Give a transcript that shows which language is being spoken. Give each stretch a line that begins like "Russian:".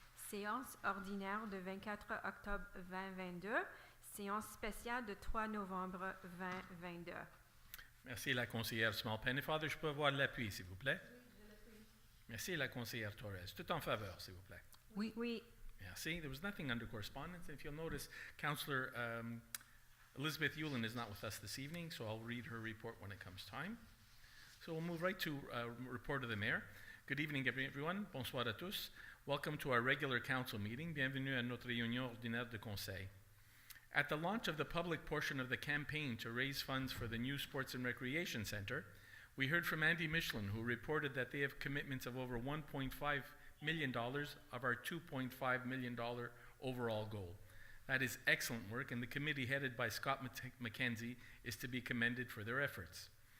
French: Séance ordinaire de 24 octobre 2022, séance spéciale de 3 novembre 2022. Merci, la conseillère Small Pennefather. Je peux avoir l'appui, s'il vous plaît. Oui, je l'appuie. Merci, la conseillère Torres. Tout en faveur, s'il vous plaît. Oui. Oui. Merci.
English: There was nothing under correspondence. If you'll notice, Councillor Elizabeth Yulin is not with us this evening, so I'll read her report when it comes time. So we'll move right to report of the mayor. Good evening, everyone.
French: Bonsoir à tous.
English: Welcome to our regular council meeting.
French: Bienvenue à notre réunion ordinaire de conseil.
English: At the launch of the public portion of the campaign to raise funds for the new Sports and Recreation Center, we heard from Andy Michelin, who reported that they have commitments of over $1.5 million of our $2.5 million overall goal. That is excellent work, and the committee headed by Scott McKenzie is to be commended for their efforts.